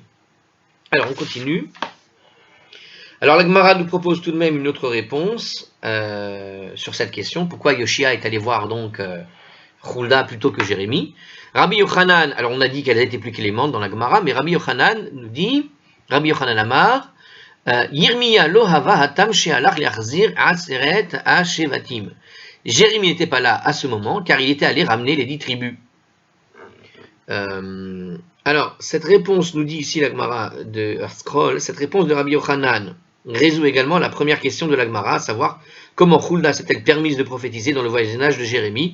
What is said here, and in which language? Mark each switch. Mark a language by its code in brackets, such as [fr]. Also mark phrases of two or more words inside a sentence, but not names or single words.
[fr] Alors on continue. Alors la Gemara nous propose tout de même une autre réponse sur cette question. Pourquoi Yoshia est allé voir donc Hulda plutôt que Jérémie? Rabbi Yochanan, alors on a dit qu'elle était plus clémente dans la Gemara, mais Rabbi Yochanan nous dit, [he] רבי יוחנן אמר ירמיה לא הוה התם שהלך להחזיר עשרת השבטים. [fr] Jérémie n'était pas là à ce moment car il était allé ramener les 10 tribus. Alors cette réponse nous dit ici la Gemara de Scroll, cette réponse de Rabbi Yochanan résout également la première question de la Gemara, à savoir comment Hulda s'est-elle permise de prophétiser dans le voisinage de Jérémie.